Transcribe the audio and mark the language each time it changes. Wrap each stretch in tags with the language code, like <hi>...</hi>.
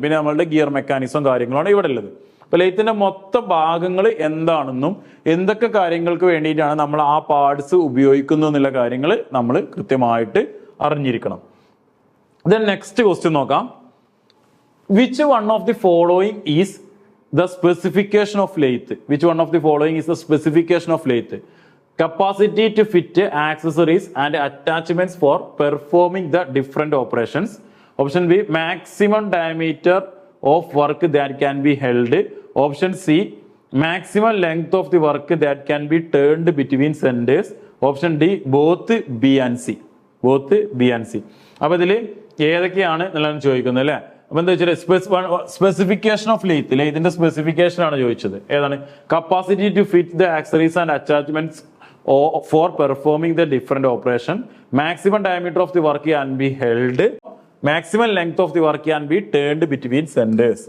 <ml>പിന്നെ നമ്മളുടെ gear mechanism കാര്യങ്ങളാണ് ഇവിടെ ഉള്ളത്. അപ്പൊ ലെയ്ത്തിന്റെ മൊത്തം ഭാഗങ്ങൾ എന്താണെന്നും എന്തൊക്കെ കാര്യങ്ങൾക്ക് വേണ്ടിയിട്ടാണ് നമ്മൾ ആ പാർട്സ് ഉപയോഗിക്കുന്നു എന്നുള്ള കാര്യങ്ങൾ നമ്മൾ കൃത്യമായിട്ട് അറിഞ്ഞിരിക്കണം.</ml> <en>Then next question നോക്കാം. Which one of the following is the specification of lathe? Which one of the following is the specification of lathe? Capacity to fit accessories and attachments for performing the different operations. Option B, maximum diameter of work that can be held. Option C, maximum length of the work that can be turned between centers. Option D, both B and C.</en> <ml>അപ്പൊ ഇതിൽ ഏതൊക്കെയാണ് എന്നുള്ളതാണ് ചോദിക്കുന്നത് അല്ലെ. അപ്പൊ എന്താ വെച്ചാൽ specification of ലെയ്ത്തിന്റെ specification ആണ് ചോദിച്ചത്. ഏതാണ്? Capacity to fit the accessories and attachments</ml> <en>for performing the different operation. Maximum diameter of the work can be held. Maximum length of the work can be turned between centers.</en>